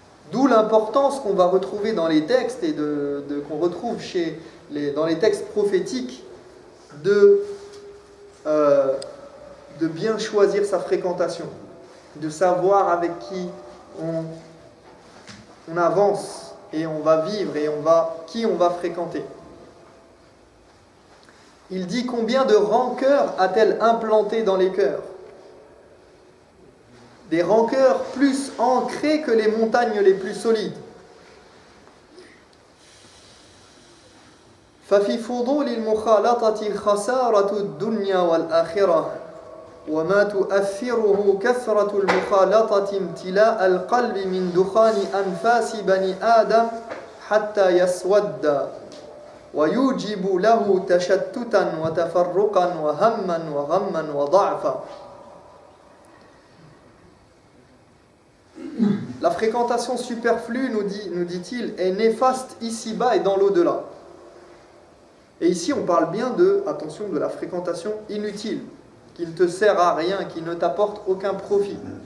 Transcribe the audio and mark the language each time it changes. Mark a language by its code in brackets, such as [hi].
[fr] D'où l'importance qu'on va retrouver dans les textes et qu'on retrouve dans les textes prophétiques de bien choisir sa fréquentation, de savoir avec qui on avance et on va vivre et qui on va fréquenter. Il dit, combien de rancœurs a-t-elle implanté dans les cœurs? Des rancœurs plus ancrées que les montagnes les plus solides. [ar] ففي فضول المخالطة خسارة الدنيا والآخرة وما تؤثره كثرة المخالطة امتلاء القلب من دخان أنفاس بني آدم حتى يسود ويوجب له تشتتا وتفرقا وهما وغما وضعفا. [fr] La fréquentation superflue, nous dit-il, est néfaste ici-bas et dans l'au-delà. Et ici, on parle bien de la fréquentation inutile, qui ne te sert à rien, qui ne t'apporte aucun profit.